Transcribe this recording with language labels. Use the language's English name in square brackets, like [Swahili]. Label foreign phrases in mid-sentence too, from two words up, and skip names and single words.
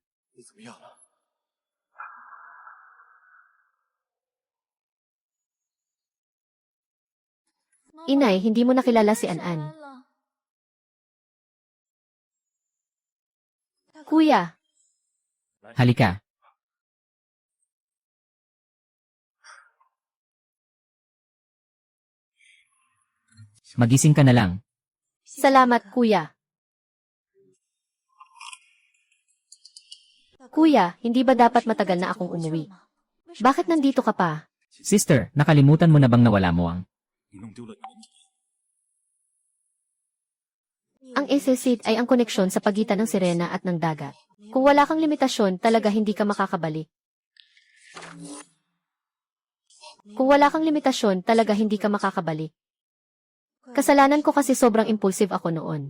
[Chinese] 你怎么样了？ [Filipino] inay, hindi mo nakilala si An-an. Kuya, Halika. Magising ka na lang. salamat kuya. Kuya, hindi ba dapat matagal na akong umuwi? Bakit nandito ka pa? Sister, nakalimutan mo na bang nawala mo ang... [Chinese] 你弄丢了你的你。 [Filipino] Ang SSID ay ang koneksyon sa pagitan ng sirena at ng dagat. Kung wala kang limitasyon, talaga hindi ka makakabalik. Kung wala kang limitasyon, talaga hindi ka makakabalik. Kasalanan ko kasi sobrang impulsive ako noon.